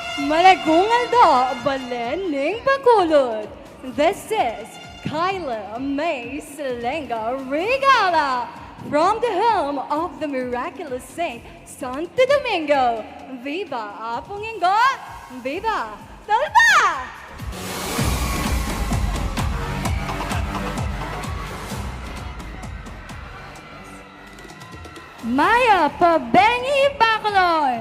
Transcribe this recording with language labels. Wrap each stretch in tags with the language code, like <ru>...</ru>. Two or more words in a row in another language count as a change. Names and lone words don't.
<pam>Malagungal da Balen Ning Bacolor.</pam> <en>This is Kyla May Selenga Regala from the home of the miraculous Saint Santo Domingo.</en> <pam>Viva Apungingo! Viva Talba! Maya Pabengi Bacolor.</pam>